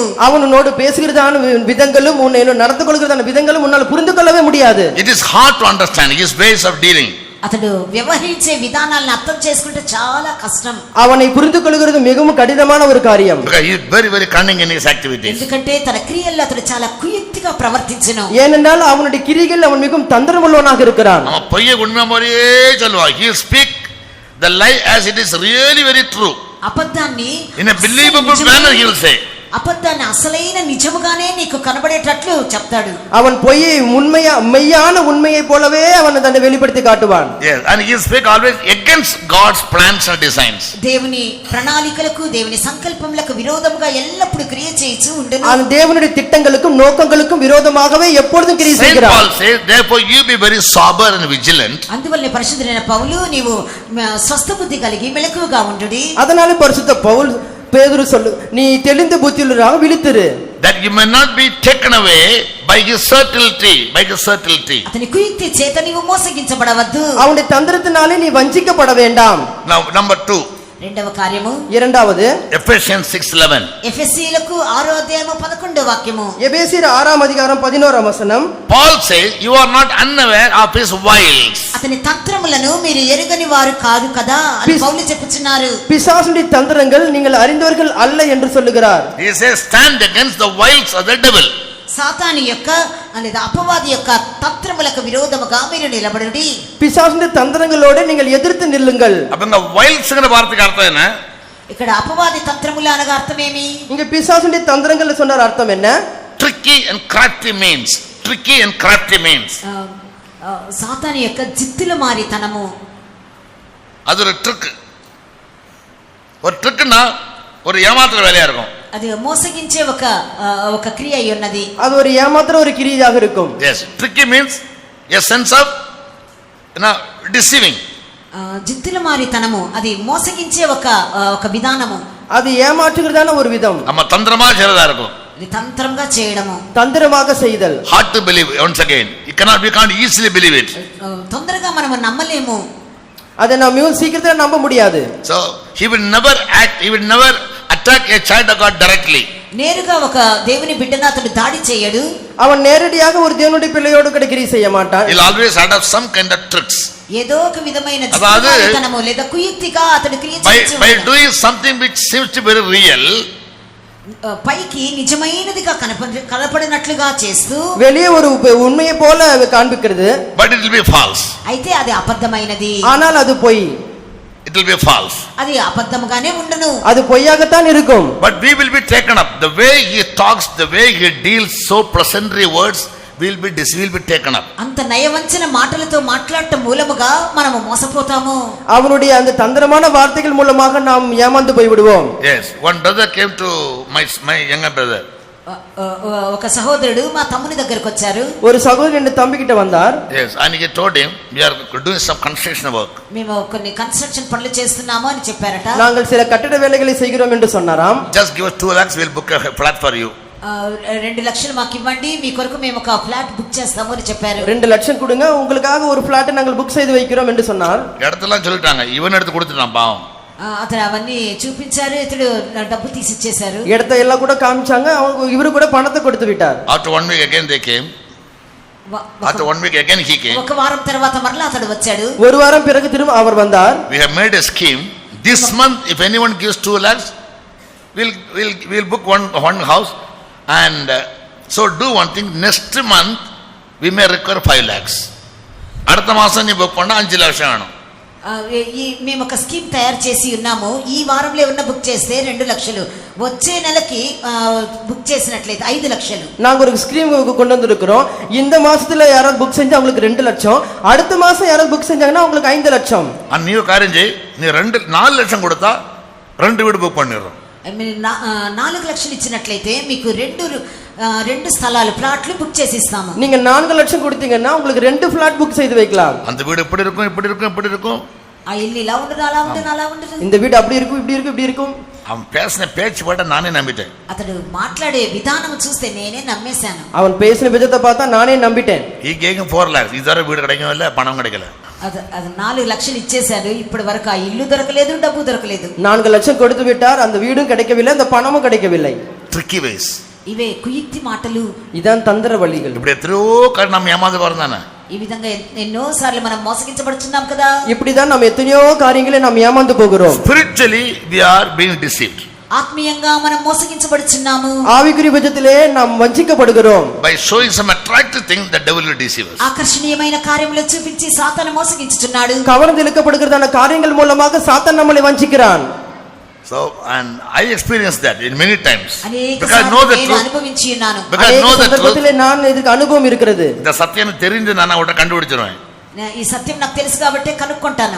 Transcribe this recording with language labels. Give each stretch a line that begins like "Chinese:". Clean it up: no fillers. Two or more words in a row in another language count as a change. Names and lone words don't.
Tamil: அவனோடு பேசுகிறதான விதங்களும் உன்னை நடந்து கொள்கிறதான விதங்களும் உன்னால் புரிந்து கொள்ளவே முடியாது.
English: It is hard to understand his ways of dealing.
Telugu: అతడు వ్యవహరించే విధానాలను అర్థం చేసుకుంటే చాలా కష్టం.
Tamil: அவனை புரிந்து கொள்கிறது மிகவும் கடினமான ஒரு காரியம்.
English: Because he is very very cunning in his activities.
Telugu: ఎందుకంటే తన క్రియల్లో అతడు చాలా కుయుక్తిగా ప్రవర్తించును.
Tamil: ஏனென்றால் அவனுடைய கிரிகள் அவன் மிகவும் தந்திரமுள்ளவனாக இருக்கிறான். அவன் பொய்யை உண்மை மாதிரியே சொல்லுவான்.
English: He speak the lie as it is really very true.
Telugu: అబద్ధాన్ని
English: In a believable manner he will say.
Telugu: అబద్ధాన్ని అసలైన నిజముగానే నీకు కనబడేటట్లు చెప్తాడు.
Tamil: அவன் பொய்யை மெய்யான உண்மையை போலவே அவன் தன்னை வெளிப்படுத்தி காட்டுவான்.
English: Yes, and he speak always against God's plans and designs.
Telugu: దేవుని ప్రణాళికలకు దేవుని సంకల్పములకు విరోధముగా ఎల్లప్పుడూ క్రియ చేయుచు ఉండును.
Tamil: அந்த தேவனுடைய திட்டங்களுக்கும் நோக்கங்களுக்கும் விரோதமாகவே எப்பொழுதும் கிரியை செய்கிறான்.
English: Saint Paul says, therefore you be very sober and vigilant.
Telugu: అందువల్లే పరిశుద్ధుడైన పౌలు నీవు స్వస్థ బుద్ధి కలిగి మెలకువగా ఉండుడి.
Tamil: அதனால பரிசுத்த பவுல் பேதுரு சொல்லு, நீ தெளிந்த புத்தியுள்ளவராக விழித்திரு.
English: That you may not be taken away by his subtlety, by his subtlety.
Telugu: అతని కుయుక్తి చేత నీవు మోసగించబడవద్దు.
Tamil: அவனுடைய தந்திரத்தினாலே நீ வஞ்சிக்கப்பட வேண்டாம்.
English: Now number 2.
Telugu: రెండవ కార్యము,
Tamil: இரண்டாவது
English: Ephesians 6:11.
Telugu: ఎఫెసీయులకు 6వ అధ్యాయము 11వ వాక్యము.
Tamil: எபேசியர் 6ஆம் அதிகாரம் 11ஆம் வசனம்.
English: Paul says, you are not unaware of his wiles.
Telugu: అతని తంత్రములను మీరు ఎరుగని వారు కాదు కదా అని పౌలు చెప్పుచున్నారు.
Tamil: பிசாசுடைய தந்திரங்கள் நீங்கள் அறிந்தவர்கள் அல்ல என்று சொல்லுகிறார்.
English: He says, stand against the wiles of the devil.
Telugu: సాతాను యొక్క లేదా అపవాది యొక్క తంత్రములకు విరోధముగా మీరు నిలబడుడి.
Tamil: பிசாசுடைய தந்திரங்களோடு நீங்கள் எதிர்த்து நில்லுங்கள். அப்ப இந்த wiles-ங்கற வார்த்தைக்கு அர்த்தம் என்ன?
Telugu: ఇక్కడ అపవాది తంత్రములు అనగా అర్థమేమి?
Tamil: இங்க பிசாசுடைய தந்திரங்கள் சொன்ன அர்த்தம் என்ன?
English: Tricky and crafty means. Tricky and crafty means.
Telugu: సాతాను యొక్క జిత్తుల మారితనము.
Tamil: அது ஒரு ட்ரிக். ஒரு ட்ரிக்னா ஒரு ஏமாத்துற வேலையா இருக்கும்.
Telugu: అది మోసగించే ఒక క్రియ అయి ఉన్నది.
Tamil: அது ஒரு ஏமாத்துற ஒரு கிரியையாக இருக்கும்.
English: Yes, tricky means a sense of deceiving.
Telugu: జిత్తుల మారితనము అది మోసగించే ఒక విధానము.
Tamil: அது ஏமாற்றுகிறதான ஒரு விதம். நம்ம தந்திரமா செய்யறதா இருக்கும்.
Telugu: ఇది తంత్రంగా చేయడము,
Tamil: தந்திரமாக செய்தல்.
English: Hard to believe once again. We can't easily believe it.
Telugu: తొందరగా మనం నమ్మలేము.
Tamil: அதை நாம் மிகவும் சீக்கிரத்துல நம்ப முடியாது.
English: So he will never attack a child of God directly.
Telugu: నేరుగా ఒక దేవుని బిడ్డను అతడు దాడి చేయడు.
Tamil: அவன் நேரடியாக ஒரு தேவனுடைய பிள்ளையோடு கூட கிரியை செய்ய மாட்டான்.
English: He'll always adopt some kind of tricks.
Telugu: ఏదో ఒక విధమైన జిత్తులమారితనము లేదా కుయుక్తిగా అతడు క్రియ చేస్తాడు.
English: By doing something which seems to be very real,
Telugu: పైకి నిజమైనదిగా కనపడినట్లుగా చేస్తూ
Tamil: வெளியே ஒரு உண்மையை போல காண்பிக்கிறது.
English: but it will be false.
Telugu: అయితే అది అబద్ధమైనది.
Tamil: ஆனால் அது பொய்.
English: It will be false.
Telugu: అది అబద్ధముగానే ఉండును.
Tamil: அது பொய்யாகத்தான் இருக்கும்.
English: But we will be taken up. The way he talks, the way he deals so pleasantry words, will be taken up.
Telugu: అంత నయవంచన మాటలతో మాట్లాడటం మూలముగా మనము మోసపోతాము.
Tamil: அவனுடைய அந்த தந்திரமான வார்த்தைகள் மூலமாக நாம் ஏமாந்து போய் விடுவோம்.
English: Yes, one brother came to my younger brother.
Telugu: ఒక సహోదరుడు మా తమ్ముని దగ్గరికి వచ్చారు.
Tamil: ஒரு சகோதரன் என் தம்பி கிட்ட வந்தார்.
English: Yes, and he told him we are doing some construction work.
Telugu: మేము కొన్ని కన్స్ట్రక్షన్ పనులు చేస్తున్నాము అని చెప్పారట.
Tamil: நாங்கள் சில கட்டட வேலைகளை செய்கிறோம் என்று சொன்னாராம்.
English: Just give us 2 lakhs, we'll book a flat for you.
Telugu: 2 లక్షలు మాకు ఇవ్వండి, మీ కొరకు మేము ఒక
English: flat book
Telugu: చేస్తాము అని చెప్పారు.
Tamil: 2 லட்சம் கொடுங்க, உங்களுக்காக ஒரு ஃபிளாட் நாங்கள் புக் செய்து வைக்கிறோம் என்று சொன்னார். இடத்தெல்லாம் சொல்லிட்டாங்க, இவன் எடுத்து கொடுத்துட்டான் பாவம்.
Telugu: అతను అవన్నీ చూపించారు, ఇతడు డబ్బు తీసి ఇచ్చేశారు.
Tamil: இடத்தை எல்லாம் கூட காமிச்சாங்க, இவரு கூட பணத்தை கொடுத்து விட்டார்.
English: After 1 week again they came. After 1 week again he came. ఒక వారం తర్వాత మరలా అతడు వచ్చాడు. ஒரு வாரம் பிறகு திரும்ப அவர் வந்தார். We have made a scheme. This month if anyone gives 2 lakhs, we'll book one house. And so do one thing, next month we may require 5 lakhs.
Tamil: அடுத்த மாசம் நீ புக் பண்ணா 5 லட்சம் வேணும்.
Telugu: మేము ఒక స్కీమ్ తయారు చేసి ఉన్నాము. ఈ వారంలో ఉన్న బుక్ చేస్తే 2 లక్షలు, వచ్చే నెలకి புக் చేసినట్లయితే 5 லட்சம்.
Tamil: நாங்க ஒரு ஸ்கீம் கொண்டு வந்திருக்கிறோம். இந்த மாசத்துல யாராவது புக் செஞ்சா அவங்களுக்கு 2 லட்சம், அடுத்த மாசம் யாராவது புக் செஞ்சாங்கன்னா அவங்களுக்கு 5 லட்சம். நீ காரியம் செய், நீ 4 லட்சம் கொடுத்தா 2 வீடு புக் பண்ணிடுறோம்.
Telugu: 4 లక్షలు ఇచ్చినట్లయితే మీకు 2 స్థలాలు
English: plots book
Telugu: చేసి ఇస్తాము.
Tamil: நீங்க 4 லட்சம் கொடுத்தீங்கன்னா உங்களுக்கு 2
English: flat book
Tamil: செய்து வைக்கலாம். அந்த வீடு இப்படி இருக்கும், இப்படி இருக்கும், இப்படி இருக்கும்.
Telugu: ఆ ఇల్లు ఇలా ఉండదు, అలా ఉండదు, అలా ఉండదు.
Tamil: இந்த வீடு அப்படி இருக்கும், இப்படி இருக்கும், இப்படி இருக்கும். அவன் பேசின பேச்சு பாட்ட நானே நம்பிட்டேன்.
Telugu: అతడు మాట్లాడే విధానం చూస్తే నేనే నమ్మేశాను.
Tamil: அவன் பேசின விதத்தை பார்த்தா நானே நம்பிட்டேன்.
Telugu: ఈ కేకింగ్
Tamil: 4 lakhs இதுவரை வீடு கிடைக்கவே இல்லை, பணம் கிடைக்கல.
Telugu: అది 4 లక్షలు ఇచ్చేశాడు, ఇప్పటి వరకు ఆ ఇల్లు దొరకలేదు, డబ్బు దొరకలేదు.
Tamil: 4 லட்சம் கொடுத்து விட்டார், அந்த வீடும் கிடைக்கவில்லை, அந்த பணமும் கிடைக்கவில்லை.
English: tricky ways.
Telugu: ఇవే కుయుక్తి మాటలు.
Tamil: இதான் தந்திர வழிகள். இப்படி எத்தனையோ காரணம் நம்ம ஏமாந்து போறதானே.
Telugu: ఈ విధంగా ఎన్నో సార్లు మనం మోసగించబడుచున్నాం కదా.
Tamil: இப்படிதான் நம்ம எத்தனையோ காரியங்களை நாம் ஏமாந்து போகிறோம்.
English: Spiritually we are being deceived.
Telugu: ఆత్మీయంగా మనం మోసగించబడుచున్నాము.
Tamil: ఆవికురి విధத்திலே நாம் வஞ்சிக்கப்படுகிறோம்.
English: By showing some attractive thing the devil will deceive us.
Telugu: ఆకర్షణీయమైన కార్యములు చూపించి సాతాను మోసగించుచున్నాడు.
Tamil: கவர்ந்து இழுக்கப்படுகிறதான காரியங்கள் மூலமாக சாத்தான் நம்மளை வஞ்சிக்கிறான்.
English: So and I experienced that in many times. Because I know the truth.
Telugu: అనుభవించి ఉన్నాను.
English: Because I know the truth.
Tamil: நான் இதுக்கு அனுபவம் இருக்கிறது. இந்த சத்தியம் தெரிந்து நான் அவட்ட கண்டுபிடிச்சிருவேன்.
Telugu: ఈ సత్యం నాకు తెలుసు కాబట్టి కనుక్కుంటాను.